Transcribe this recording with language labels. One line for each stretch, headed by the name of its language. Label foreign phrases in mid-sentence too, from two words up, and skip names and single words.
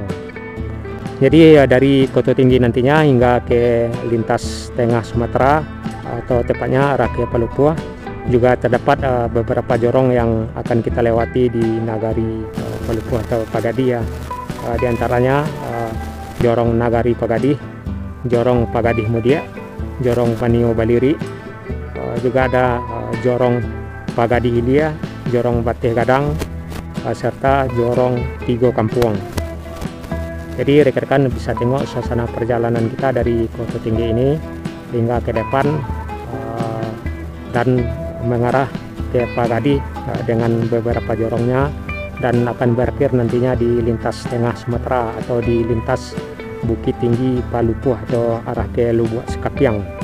Indonesian: Jadi dari Koto Tinggi nantinya hingga ke lintas tengah Sumatera atau tepatnya arah ke Palupua, juga terdapat beberapa jorong yang akan kita lewati di Nagari Palupua atau Pagadi ya. Di antaranya Jorong Nagari Pagadi, Jorong Pagadi Mudia, Jorong Panio Baliri, juga ada Jorong Pagadi Hilia, Jorong Bateh Gadang, serta Jorong Tigo Kampuang. Jadi rekan-rekan bisa tengok suasana perjalanan kita dari Koto Tinggi ini hingga ke depan dan mengarah ke Pagadi dengan beberapa jorongnya, dan akan berakhir nantinya di lintas tengah Sumatera atau di lintas Bukit Tinggi Palupua atau arah ke Lubuk Sekapiang.